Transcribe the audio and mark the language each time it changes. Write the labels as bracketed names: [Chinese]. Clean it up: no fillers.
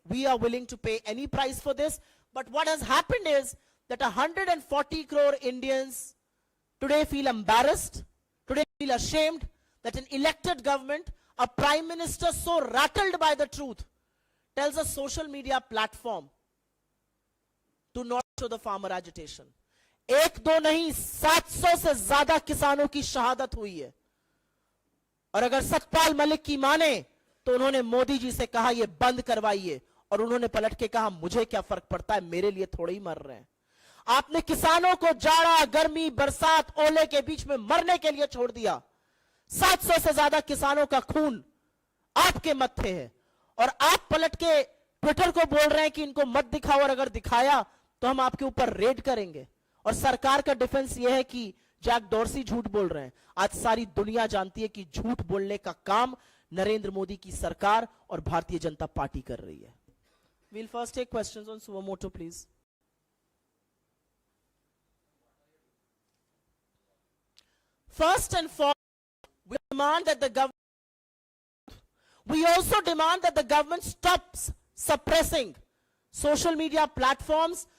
[English] We are willing to pay any price for this. But what has happened is that 140 crore Indians today feel embarrassed, today feel ashamed that an elected government, a prime minister so rattled by the truth, tells a social media platform to not show the farmer agitation. [Hindi] एक दो नहीं 700 से ज्यादा किसानों की शहादत हुई है. और अगर सतपाल मलिक की माने तो उन्होंने मोदी जी से कहा ये बंद करवाइए, और उन्होंने पलट के कहा मुझे क्या फर्क पड़ता है, मेरे लिए थोड़े ही मर रहे हैं. आपने किसानों को जाड़ा, गर्मी, बरसात, ओले के बीच में मरने के लिए छोड़ दिया. 700 से ज्यादा किसानों का खून आपके मत्थे है, और आप पलट के ट्विटर को बोल रहे हैं कि इनको मत दिखाओ, और अगर दिखाया तो हम आपके ऊपर रेड करेंगे. और सरकार का डिफेंस यह है कि जैक डॉर्सी झूठ बोल रहे हैं. आज सारी दुनिया जानती है कि झूठ बोलने का काम नरेंद्र मोदी की सरकार और भारतीय जनता पार्टी कर रही है. [English] We'll first take questions on suo moto, please. First and foremost, we demand that the government, we also demand that the government stops suppressing social media platforms.